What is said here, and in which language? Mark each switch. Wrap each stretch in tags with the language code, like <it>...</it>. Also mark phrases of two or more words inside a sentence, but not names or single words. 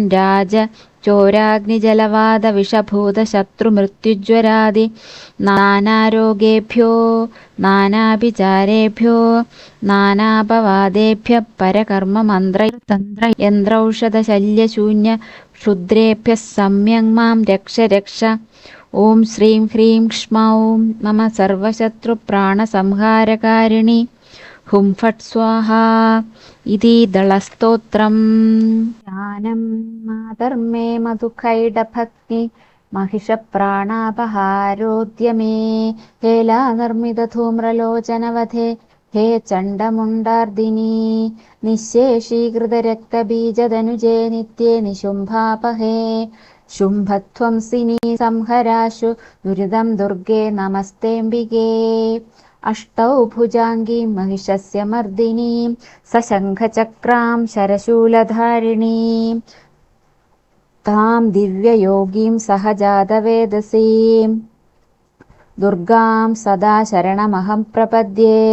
<sa>രാജ ചോരാഗ്നിജലവാദ വിഷഭൂത ശത്രുമൃത്യുജ്വരാദി നാനാരോഗേഭ്യോ നാനാഭിചാരേഭ്യോ നാനാപവാദേഭ്യ പരകർമ്മ മന്ത്രതന്ത്ര യന്ത്രൌഷധശല്യശൂന്യ ക്ഷുദ്രേഭ്യഃ സമ്യങ് മാം രക്ഷ രക്ഷ ഓം ശ്രീം ഹ്രീം ക്ഷ്മൗം മമ സർവശത്രുപ്രാണസംഹാരകാരിണി ഹും ഫട്ട് സ്വാഹാ ഇതി ദളസ്തോത്രം. ജ്ഞാനം മാതർമേ മധുഖൈഡഭക്തി महिषप्राणापहारोद्यमे हेलानिर्मितधूम्रलोचनवधे हे चण्डमुण्डार्दिनी निःशेषीकृतरक्तबीजदनुजे नित्ये निशुम्भापहे शुम्भध्वंसिनी संहराशु दुरिदं दुर्गे नमस्तेऽम्बिके अष्टौ भुजाङ्गीं महिषस्य मर्दिनीं सशङ्खचक्रां शरशूलधारिणीं तां दिव्ययोगीं सहजातवेदसीं दुर्गां सदा शरणमहं प्रपद्ये</sa>